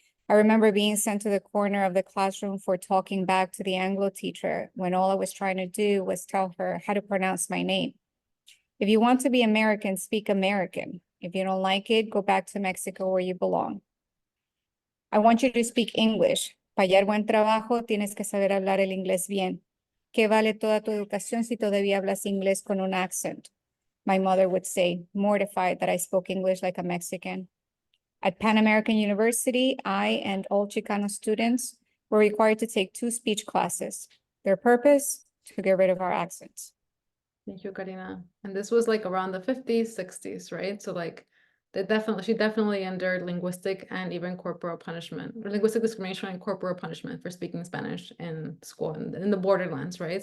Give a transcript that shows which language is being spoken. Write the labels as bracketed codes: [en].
[en] I remember being sent to the corner of the classroom for talking back to the Anglo teacher when all I was trying to do was tell her how to pronounce my name. If you want to be American, speak American. If you don't like it, go back to Mexico where you belong. I want you to speak English. [es] Para hallar buen trabajo, tienes que saber hablar el inglés bien. ¿Qué vale toda tu educación si todavía hablas inglés con un accent? [en] My mother would say, mortified that I spoke English like a Mexican. At Pan American University, I and all Chicano students were required to take 2 speech classes. Their purpose, to get rid of our accents. Thank you, Karina. And this was like around the 50s, 60s, right? So like she definitely endured linguistic and even corporal punishment, or linguistic discrimination and corporal punishment for speaking Spanish in school in the borderlands, right?